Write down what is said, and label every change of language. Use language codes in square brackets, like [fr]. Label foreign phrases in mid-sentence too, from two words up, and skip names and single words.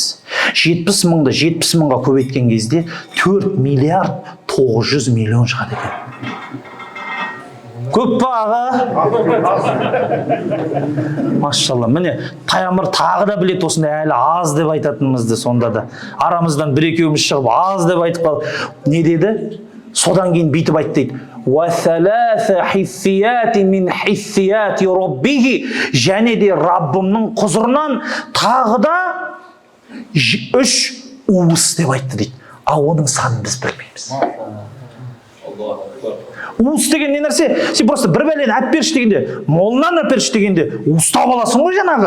[kk] 70 мыңды 70 мыңға көбейткен кезде 4 миллиард 900 миллион шығады екен. Көп па аға? Машалла, міне пайғамбар тағы да білет осындай әлі аз деп айтатынымызды. Сонда да арамыздан бір-екеуміз шығып аз деп айтып қалды. Не деді? Содан кейін бүйтіп айтты дейді. [ar] وَثَلَاثَ حِثِّيَاتِ مِنْ حِثِّيَاتِ رَبِّهِ. [kk] Және де Раббымның құзырынан тағы да 3 уыс деп айтты дейді. А оның санын біз білмейміз. Уыс деген не нәрсе? Сен просто бір бәлені әп берші дегенде, молынан әп берші дегенде, уыстап аласың ғой жаңағы.